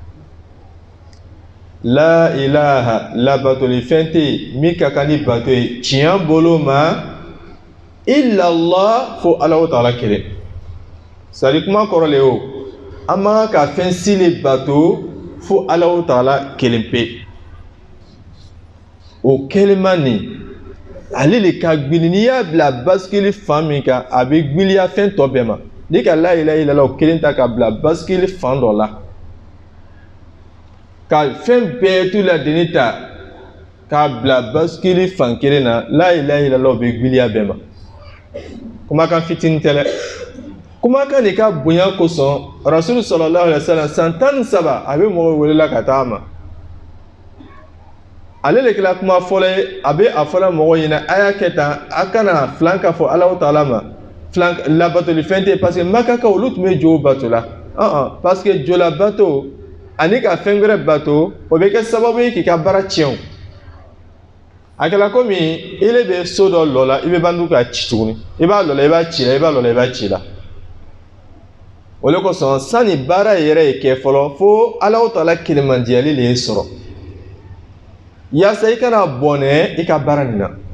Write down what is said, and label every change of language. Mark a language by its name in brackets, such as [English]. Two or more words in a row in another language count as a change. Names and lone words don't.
[Arabic] لا إله [Bambara] labatoli fɛn tɛ yen min ka kan ni bato ye tiɲɛ bolo ma illallah fo Alahu Taala kelen sari kuma kɔrɔ le o an man ka fɛn si le bato fo Alahu Taala kelen pe o kɛlɛma nin ale de ka gbili n'i y'a bila basikili fan min kan a bɛ gbiliya fɛn tɔ bɛɛ ma n'i ka [Arabic] لا إله إلا الله [Bambara] o kelen ta ka bila basikili fan dɔ la ka fɛn bɛɛ tu la deni ta k'a bila basikili fan kelen na [Arabic] لا إله إلا الله [Bambara] o bɛ gbiliya bɛɛ ma kumakan fitinin tɛ dɛ kumakan de ka bonya kosɔn rasulu [Arabic] صلى الله عليه وسلم [Bambara] san 13 a bɛ mɔgɔw welela ka taa ma ale de kɛla kuma fɔlɔ ye a bɛ a fɔla mɔgɔw ɲɛna a y'a kɛ tan a kana filan ka fɔ Alahu Taala ma filan labatoli fɛn tɛ parce que Makakaw olu tun bɛ jo bato la parce que jola bato ani ka fɛn wɛrɛ bato o bɛ kɛ sababu ye k'i ka baara tiɲɛ a kɛla komi ile bɛ so dɔ lɔ la i bɛ bandu ka ci tuguni i b'a lɔ la i b'a ci la i b'a lɔ la i b'a ci la o de kosɔn sani baara yɛrɛ ye kɛ fɔlɔ fo Alahu Taala kelemandiyali de ye sɔrɔ yaasa i kana bɔnɛ i ka baara nin na.